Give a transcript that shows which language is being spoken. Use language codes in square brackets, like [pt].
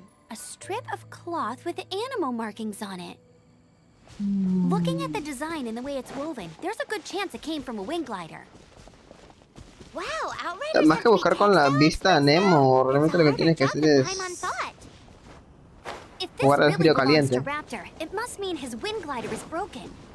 [en] A strip of cloth with animal markings on it. Looking at the design and the way it's woven, there's a good chance it came from a wind glider. Wow, Outriders [es] Más que buscar con la vista a Nemo, realmente lo que tienes que hacer es jugar al frío caliente. [en] Raptor, it must mean his wind glider is broken.